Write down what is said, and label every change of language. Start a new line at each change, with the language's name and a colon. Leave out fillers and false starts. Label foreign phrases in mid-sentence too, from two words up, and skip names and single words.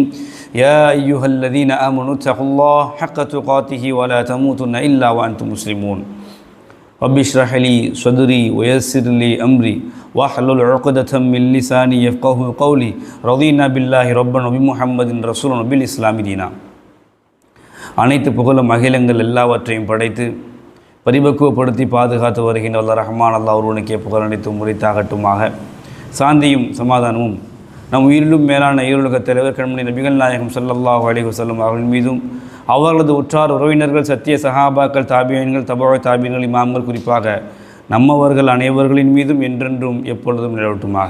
Arabic: يا أيها الذين آمنوا اتقوا الله حق تقاته ولا تموتن إلا وأنتم مسلمون. رب اشرح لي صدري ويسر لي أمري واحلل عقدة من لساني يفقهوا قولي. رضينا بالله ربنا وبمحمد رسولا وبالإسلام دينا.
Tamil: அனைத்து புகழும் அகிலங்கள் எல்லாவற்றையும் படைத்து பரிபக்குவப்படுத்தி பாதுகாத்து வருகின்ற அல்லாஹ் ரஹ்மான் அல்லாஹ் ஒருவனுக்கே புகழ் அனைத்தும் முறைத்தாகட்டுமாக. சாந்தியும் சமாதானமும் நம் உயிரிலும் மேலான ஈருலகத் தலைவர் கண்மணி நபிகள் நாயகம்
Arabic: صلى الله عليه وسلم
Tamil: அவர்கள் மீதும் அவர்களது உற்றார் உறவினர்கள், சத்திய சஹாபாக்கள், தாபியீன்கள், தபஅ தாபியீன்கள், இமாம்கள், குறிப்பாக நம்மவர்கள் அனைவர்களின் மீதும் என்றென்றும் எப்பொழுதும் நிலவட்டுமாக.